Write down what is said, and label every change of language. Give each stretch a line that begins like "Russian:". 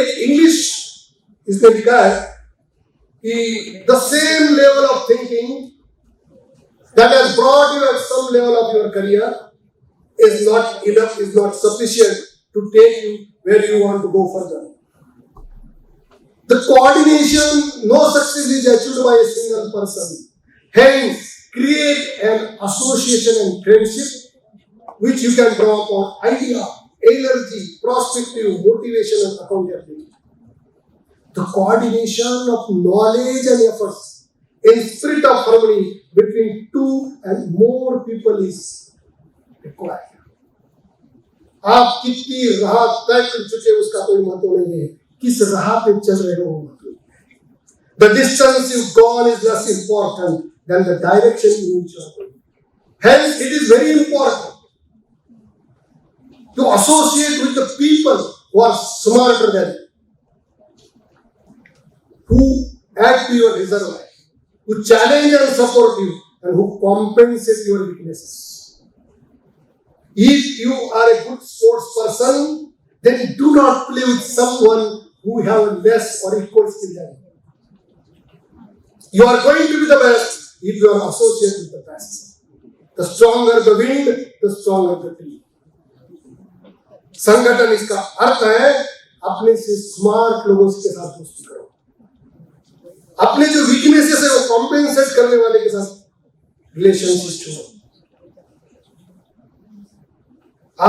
Hindi: एक इंग्लिश इसने लिखा है कि
English: The same level of thinking that has brought you at some level of your career is not enough, is not sufficient to take you where you want to go further. The coordination, no success is achieved by a single person. Hence, create an association and friendship which you can draw upon idea, energy, perspective, motivation and accountability. The coordination of knowledge and efforts in spirit of harmony between 2 and more people is required.
Hindi: आप कितनी राह तय कर चुके उसका कोई महत्व नहीं है, किस राह पे चल रहे हो मतलब।
English: The distance you've gone is less important than the direction in which you are going. Hence, it is very important to associate with the people who are smarter than you, who add to your reserve, who challenge and support you, and who compensate your weaknesses. If you are a good sports person, then do not play with someone who have less or equal skill than you. You are going to be the best if you are associated with the best. The stronger the wind, the stronger the tree.
Hindi: संगठन इसका अर्थ है अपने से smart लोगों के साथ दोस्ती करो, अपने जो वीकनेसेस है वो कॉम्पेंसेट करने वाले के साथ रिलेशनशिप छोड़ो।